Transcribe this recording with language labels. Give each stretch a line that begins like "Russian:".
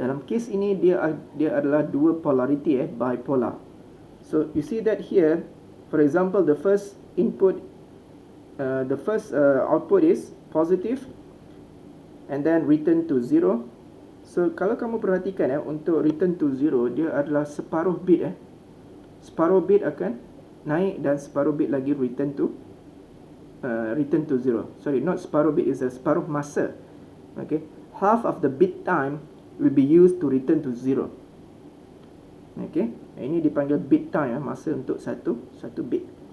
Malay: Dalam kes ini dia adalah dua polarity, bipolar.
English: So you see that here, for example, the first input, output is positive and then return to 0.
Malay: So kalau kamu perhatikan untuk return to 0 dia adalah separuh bit. Separuh bit akan naik dan separuh bit lagi return to 0.
English: Sorry, not separuh bit, is a
Malay: separuh masa.
English: Okay, half of the bit time will be used to return to 0.
Malay: Okay, ini dipanggil bit time, masa untuk satu bit.